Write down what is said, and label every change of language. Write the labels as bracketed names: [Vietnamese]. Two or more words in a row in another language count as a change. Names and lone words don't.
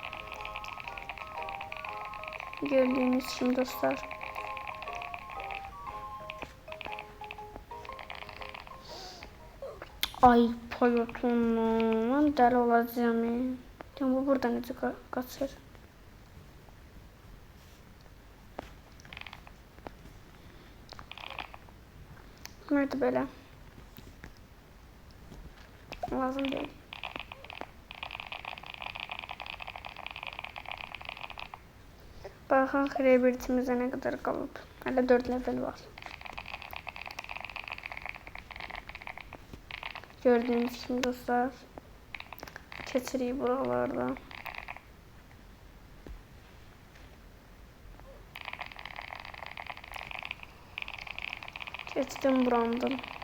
[Azerbaijani] Gördüğünüz kimi dostlar. Ay payotunu. Mən dəli olacağım. Bu burada necə qaçır? [Turkish] Nerede böyle? Lazım değil. [Azerbaijani] Baxın kreativitimizə nə qədər qalıb. Hələ 4 level var. Gördüğünüz kimi dostlar. Keçirik buralarda. [Turkish] Geçtim burandan.